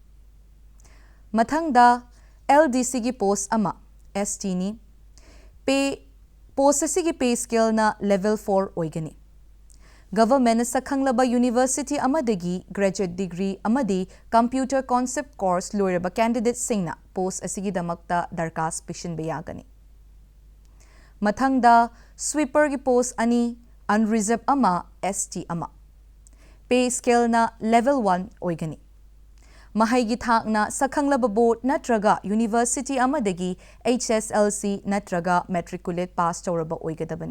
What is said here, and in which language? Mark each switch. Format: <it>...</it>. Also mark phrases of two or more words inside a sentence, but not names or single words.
<mni>Mathangda LDC gi post ama ST ni pay post asigi pay scale na level 4 oigani. Government na sakhanglaba university amadagi</mni> <en>graduate degree</en> <mni>amadi</mni> <en>computer concept course</en> <mni>loiraba candidate singna post asigi damakta darkas pishin bayagani. Mathangda sweeper gi post ani unreserved ama ST ama.</mni> <en>Pay scale</en> <mni>na level 1 oigani. Mahay gi thak na sakhanglaba board natraga university amadagi HSLC natraga matriculate pass tauraba oigadabani.</mni>